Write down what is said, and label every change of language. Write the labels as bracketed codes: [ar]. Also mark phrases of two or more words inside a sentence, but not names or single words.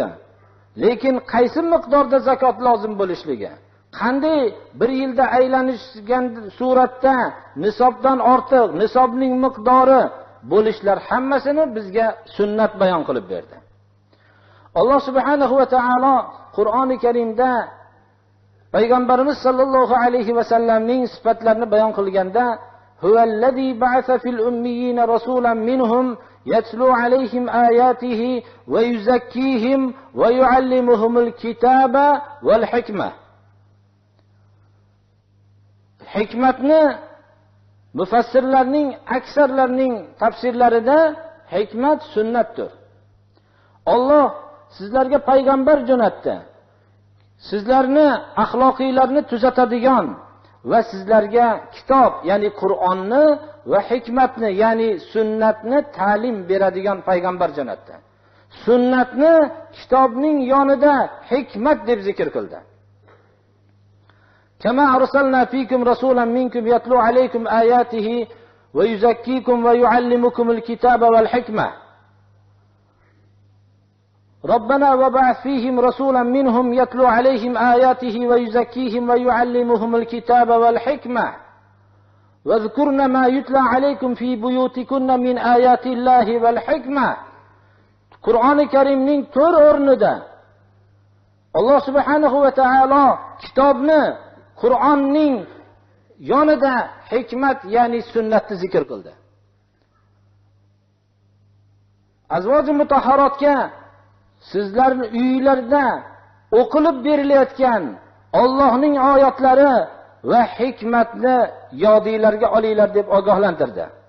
[uz] Lekin qaysi miqdorda zakot lozim bo'lishligi, qanday bir yilda aylanishgan suratda nisobdan ortiq, nisobning miqdori bo'lishlar hammasini bizga sunnat bayon qilib berdi. Alloh [ar] سبحانه وتعالى [uz] Qur'oni Karimda payg'ambarimiz [ar] صلى الله عليه وسلم [uz] sifatlarini bayon qilganda [ar] هو الذي بعث في الأميين رسولا منهم يتلو عليهم آياته ويزكيهم ويعلمهم الكتاب والحكمة. [uz] Hikmatni mufassirlarning aksarlarining tafsirlarida hikmat sunnatdir. Alloh sizlarga payg'ambar jo'natdi. Sizlarni axloqiylarni tuzatadigan va sizlarga kitob, ya'ni Qur'onni va hikmatni, ya'ni sunnatni ta'lim beradigan payg'ambar jo'natdi. Sunnatni kitobning yonida hikmat deb zikr qildi. [ar] كما أرسلنا فيكم رسولا منكم يتلو عليكم آياته ويزكيكم ويعلمكم الكتاب والحكمة. ربنا وبعث فيهم رسولا منهم يتلو عليهم آياته ويزكيهم ويعلمهم الكتاب والحكمة واذكرن ما يتلى عليكم في بيوتكن من آيات الله والحكمة. [uz] Qur'oni Karimning 4 o'rnida Alloh [ar] سبحانه وتعالى [uz] kitobni Qur'onning yonida hikmat, ya'ni sunnatni zikr qildi. Azvoji mutahharotga sizlarning uylarda o'qilib berilayotgan Allohning oyatlari va hikmatni yodinglarga olinglar deb ogohlantirdi.